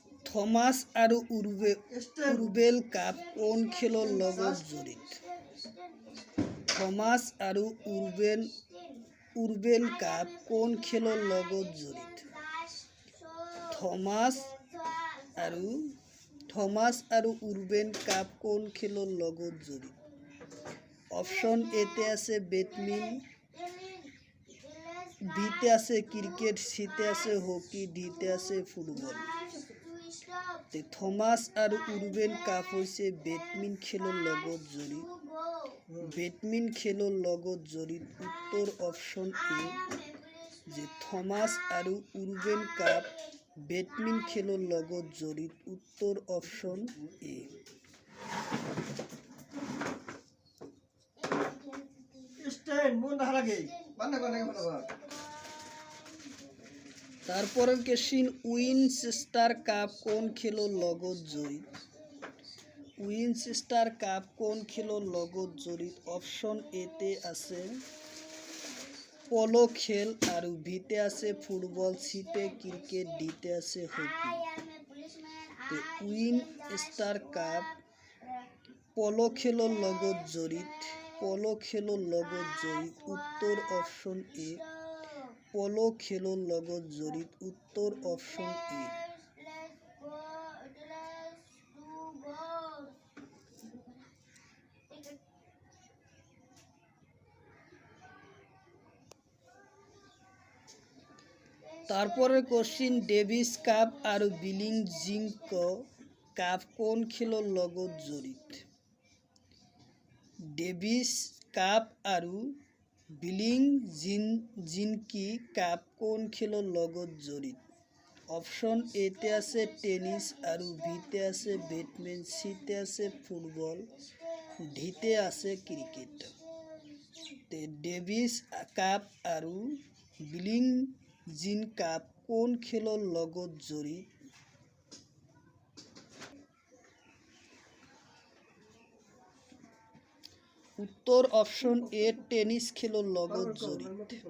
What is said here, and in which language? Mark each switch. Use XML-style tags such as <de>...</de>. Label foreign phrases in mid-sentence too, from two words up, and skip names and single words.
<as>থমাস আৰু উৰবেল কাপ কোন খেলৰ লগত জড়িত? থমাস আৰু উৰবেল কাপ কোন খেলৰ লগত জড়িত? থমাস আৰু উৰবেল কাপ কোন খেলৰ লগত জড়িত? অপশন এতে আছে বেডমিন্টন, বিতে আছে ক্রিকেট, সিতে আছে হকি, ডিতে আছে ফুটবল। থমাস আৰু উৰবেল কাপ হৈছে বেডমিন্টন খেলৰ লগত জড়িত। বেডমিন্টন খেলৰ লগত জড়িত উত্তৰ অপশন এ, যে থমাস আৰু উৰবেল কাপ বেডমিন্টন খেলৰ লগত জড়িত উত্তৰ অপশন এ। তারপরের কোশ্চিন, উইনচেস্টার কাপ কোন খেলৰ লগত জড়িত? উইনচেস্টার কাপ কোন খেলৰ লগত জড়িত? অপশন এতে আছে পলো খেল, আৰু বিতে আছে ফুটবল, সিতে ক্রিকেট, ডিতে আছে হকি। উইনচেস্টার কাপ পলো খেলৰ লগত জড়িত। পলো খেলৰ লগত জড়িত উত্তৰ অপশন এ। পলো খেলৰ লগত জড়িত উত্তৰ অপশন এ। তারপরের কোশ্চিন, ডেভিস কাপ আৰু বিলিং জিং কাপ কোন খেলৰ লগত জড়িত? ডেভিস কাপ আৰু বিলিং জিনকি কাপ কোন খেলৰ লগত জড়িত? অপশন এতে আছে টেনিস, আৰু বিতে আছে বেডমিন্টন, সিতে আছে ফুটবল, ডিতে আছে ক্রিকেট। ডেভিস কাপ আৰু বিলিং জিন কাপ কোন খেলৰ লগত জড়িত? উত্তৰ অপশন এ, টেনিস খেলৰ লগত জড়িত।</as>